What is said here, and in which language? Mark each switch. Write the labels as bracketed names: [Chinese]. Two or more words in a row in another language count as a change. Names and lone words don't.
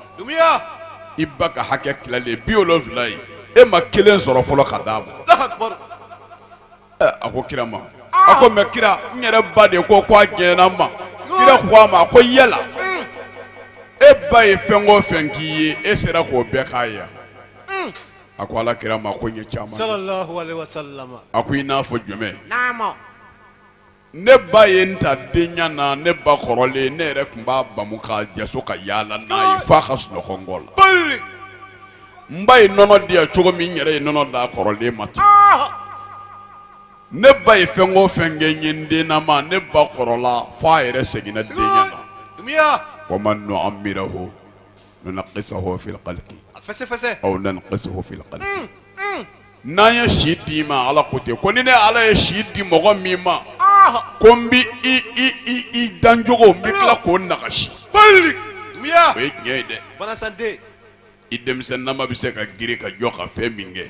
[Bambara] i ba ka hakɛ tilalen 70 ye e ma kelen sɔrɔ fɔlɔ ka d'a ma a ko kira ma a ko mɛ kira n yɛrɛ ba de ko a jɛnna n ma kira ko a ma a ko yala e ba ye fɛn o fɛn k'i ye e sera k'o bɛɛ k'a ye a ko ala kira ma ko n ye caman [Arabic] صلى الله عليه وسلم. [Bambara] a ko i n'a fɔ jumɛn Namo. ne ba ye n ta denya na ne ba kɔrɔlen ne yɛrɛ tun b'a bamu ka jaso ka yaala n'a ye f'a ka sunɔgɔ n kɔ la Bali. n ba ye nɔnɔ di yan cogo min n yɛrɛ ye nɔnɔ d'a kɔrɔlen ma ten ne ba ye fɛn o fɛn kɛ n ye n dennama ne ba kɔrɔla f'a yɛrɛ seginna denya na Dumiya. [Arabic] ومن نعمره ننقصه في الخلق Fese fese. أو ننقصه في الخلق [Bambara] n'an ye si d'i ma ala ko ten ko ni ne ala ye si di mɔgɔ min ma ko n bi i dancogo n bi tila k'o nagasi Bali. Dumiya. o ye tiɲɛ ye dɛ Bana sante. i denmisɛnnama bɛ se ka girin ka jɔ ka fɛn min kɛ